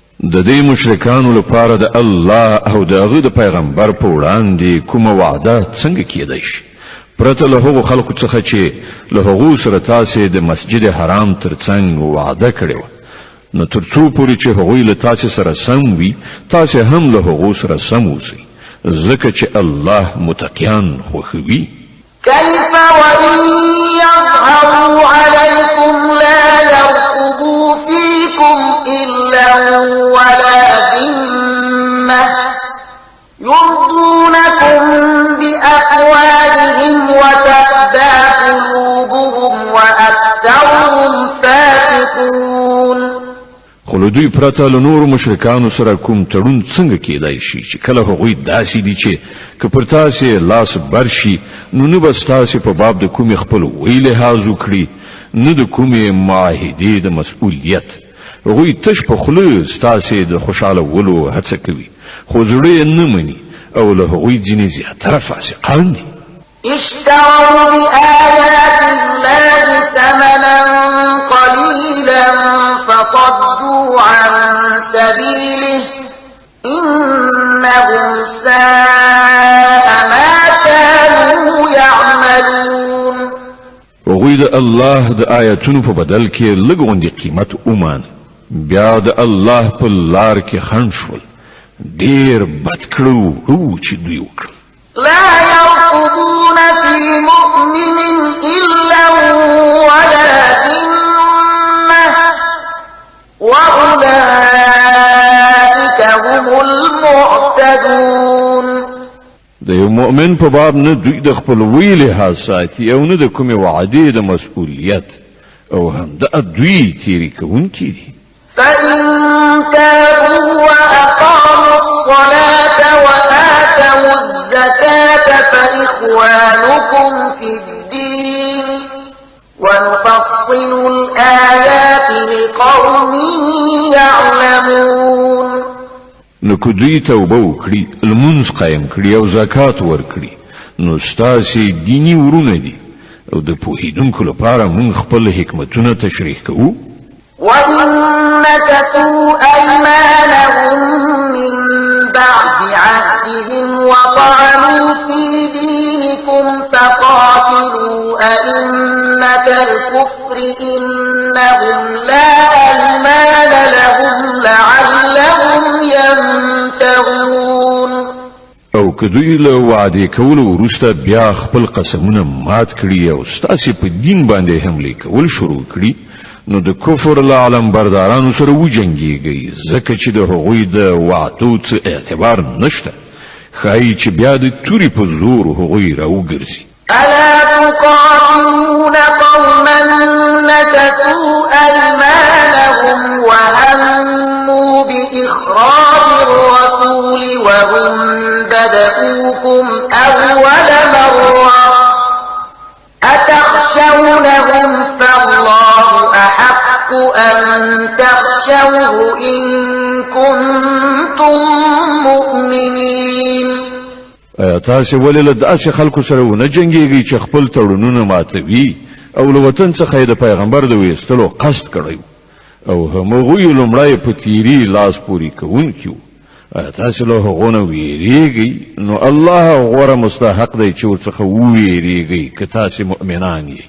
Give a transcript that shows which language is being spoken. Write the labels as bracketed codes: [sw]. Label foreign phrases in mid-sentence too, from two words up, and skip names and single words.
[ps] د دې مشرکانو لپاره د الله او د هغه د پیغمبر په وړاندې کومه وعده څنګه کېدای شي پرته له هغو خلکو څخه چې له هغو سره تاسې د مسجد حرام ترڅنګ وعده کړې وه نو تر څو پورې چې هغوی له تاسې سره سم وي تاسې هم له هغو سره سم اوسئ ځکه چې الله متقیان خوښوي [ar] كيف وإن يظهروا عليكم لا يرقبوا فيكم إلا ولا ذمة يرضونكم بأفواههم وتأبى قلوبهم وأكثرهم فاسقون [ps] خو له دوی پرته له نورو مشرکانو سره کوم تړون څنګه کېدای شي چې کله هغوی داسې دي چې که پر تاسې لاس بر شي نو نه به ستاسې په باب د کومې خپلوۍ لحاظ وکړي نه د کومې معاهدې د مسؤلیت هغوی تش په خوله ستاسې د خوشحالولو هڅه کوي خو زړه یې نه مني او له هغوی ځینې زیاتره فاسقان دي [ar] اشتروا بآيات الله ثمنا قليلا فصدوا عن سبيله إنهم ساء ما كانوا يعملون [ps] هغوی د الله د آیاتونو په بدل کې لږ غوندې قیمت ومانه بیا د الله په لار کې خنډ شول ډېر بد کړو چې دوی وکړل [ar] لا يرقبون في مؤمن إلا ولا ذمة وأولئك هم المعتدون [ps] د یو مؤمن په باب نه دوی د خپلوۍ لحاظ ساتي او نه د کومې وعدې د مسؤلیت او هم د دوی تیری کوونکي دي [ar] فإن تابوا وأقاموا الصلاة وآتوا الزكاة فإخوانكم في الدين ونفصل الآيات لقوم يعلمون [ps] نو که دوی توبه وکړي لمونځ قایم کړي او زکات ورکړي نو ستاسې دیني ورونه دي او د پوهېدونکو لپاره موږ خپل حکمتونه تشریح کوو [ar] وإن نكثوا أيمانهم من بعد عهدهم وطعنوا في دينكم فقاتلوا أئمة الكفر إنهم لا أيمان لهم لعلهم ينتهون [ps] او که دوی له وعدې کولو وروسته بیا خپل قسمونه مات کړي او ستاسې په دین باندې حملې کول شروع کړي نو د کفر له علمبردارانو سره وجنګېږئ ځکه چې د هغوی د وعدو څه اعتبار نشته ښایي چې بیا د تورې په زور هغوی راوګرځي [ar] ألا تقاتلون قوما نكثوا أيمانهم وهموا بإخراج الرسول وهم بدؤوكم أول مرة أتخشونهم فالله أحق أن تخشوه إن كنتم مؤمنين [ps] تاسې ولې له داسې خلکو سره ونه جنګېږئ چې خپل تړونونه ماتوي او له وطن څخه یې د پیغمبر د ویستلو قصد کړی او همغوی لومړی په تیري لاس پورې کوونکي وو تاسې له هغو نه ویریږئ نو الله غوره مستحق دی چې ورڅخه وویریږئ که تاسې مؤمنان یئ